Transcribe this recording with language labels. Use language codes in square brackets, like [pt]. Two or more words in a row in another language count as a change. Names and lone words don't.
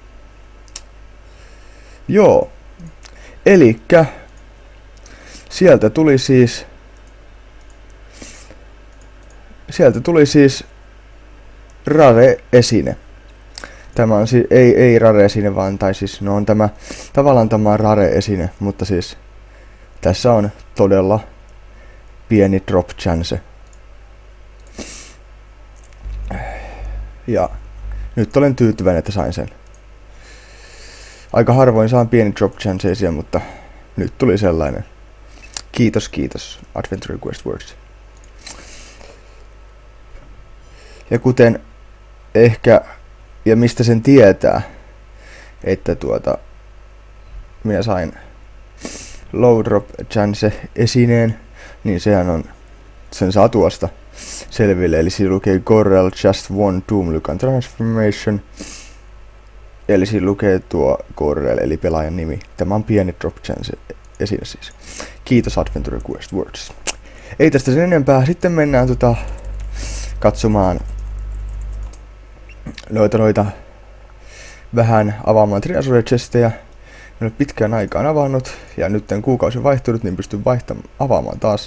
[fi] Joo, elikkä sieltä tuli siis rare-esine. Tämä on siis, ei rare-esine vaan, tai siis no on tavallaan tämä rare-esine, mutta siis tässä on todella pieni [en] drop chance. [fi] Ja nyt olen tyytyväinen, että sain sen. Aika harvoin saan pieni [en] drop chanceisia, [fi] mutta nyt tuli sellainen. Kiitos Adventure Quest Works. Ja kuten ehkä, ja mistä sen tietää, että minä sain [en] low drop chance [fi] esineen, niin sehän on, sen saa tuosta selville, eli siinä lukee [en] Gorrel Just One Doom Lycan Transformation. [fi] Eli siinä lukee tuo Gorrel, eli pelaajan nimi. Tämä on pieni [en] drop chance [fi] esine siis. Kiitos Adventure Quest Works. Ei tästä sen enempää, sitten mennään katsomaan noita vähän avaamaan [en] Treasure chestejä. [fi] En ole pitkään aikaan avannut, ja nyt kuukausi on vaihtunut, niin pystyn avaamaan taas.